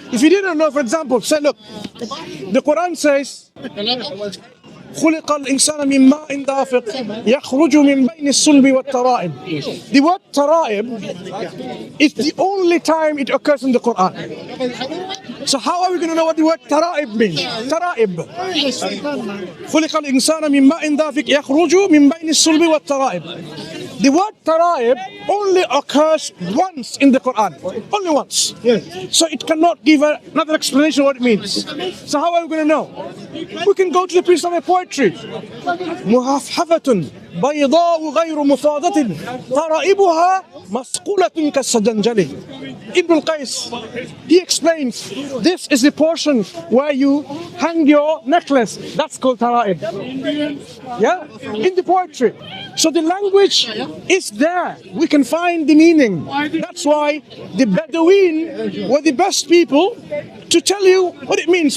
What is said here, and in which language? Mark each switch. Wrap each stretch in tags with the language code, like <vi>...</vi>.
<en>If you didn't know, for example, say, look, the Quran says,</en> <ar>خلق الإنسان من ماء دافق يخرج من بين الصلب والترائب.</ar> <en>The word tara'ib is the only time it occurs in the Quran. So how are we going to know what the word tara'ib means? Tara'ib.</en> <ar>خلق الإنسان من ماء دافق يخرج من بين الصلب والترائب.</ar> <en>The word tara'ib only occurs once in the Quran. Only once. So it cannot give another explanation of what it means. So how are we going to know? We can go to the piece of a poetry.</en> <ar>مهفهفة بيضاء غير مفاضة ترائبها مسقولة كالسجنجل.</ar> <en>Ibn al-Qais, he explains, this is the portion where you hang your necklace. That's called tara'ib. Yeah? In the poetry. So the language is there. We can find the meaning. That's why the Bedouin were the best people to tell you what it means.</en>